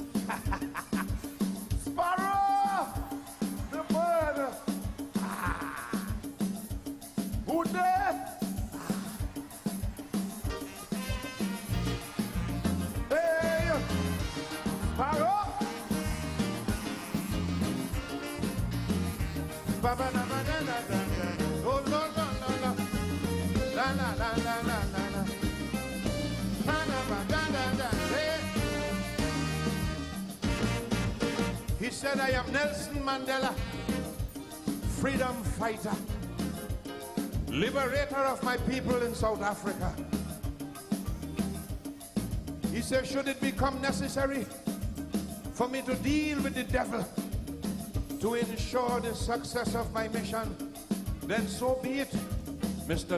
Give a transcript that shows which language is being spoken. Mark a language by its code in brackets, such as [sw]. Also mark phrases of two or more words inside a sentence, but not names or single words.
[en] Sparrow, the bird. Ah, who there? Hey, Sparrow. Ba ba na ba na na na na. Oh no no no no. La la la la la la la. Na na ba da da da. Hey. He said, I am Nelson Mandela, freedom fighter, liberator of my people in South Africa. He said, should it become necessary for me to deal with the devil to ensure the success of my mission, then so be it, Mr.